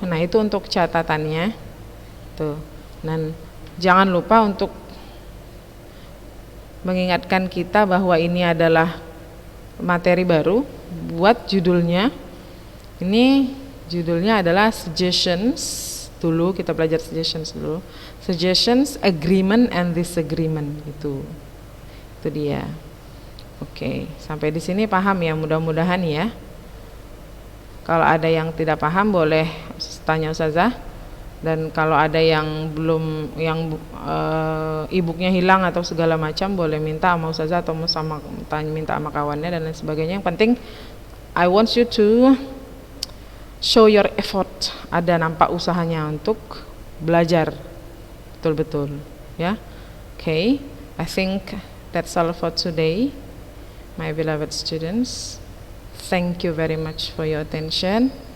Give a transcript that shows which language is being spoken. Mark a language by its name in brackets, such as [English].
[Indonesian] Nah, itu untuk catatannya. Tuh. Dan jangan lupa untuk mengingatkan kita bahwa ini adalah materi baru. Buat judulnya. Ini judulnya adalah suggestions. Dulu kita belajar suggestions dulu. Suggestions, agreement and disagreement gitu. Itu dia. Oke, sampai di sini paham ya, mudah-mudahan ya. Kalau ada yang tidak paham boleh tanya Ustazah. Dan kalau ada yang belum, yang e-booknya hilang atau segala macam, boleh minta sama Ustazah atau minta sama kawannya dan lain sebagainya. Yang penting [English] I want you to show your effort. [Indonesian] Ada nampak usahanya untuk belajar betul-betul ya. [English] Okay, I think that's all for today, my beloved students. Thank you very much for your attention.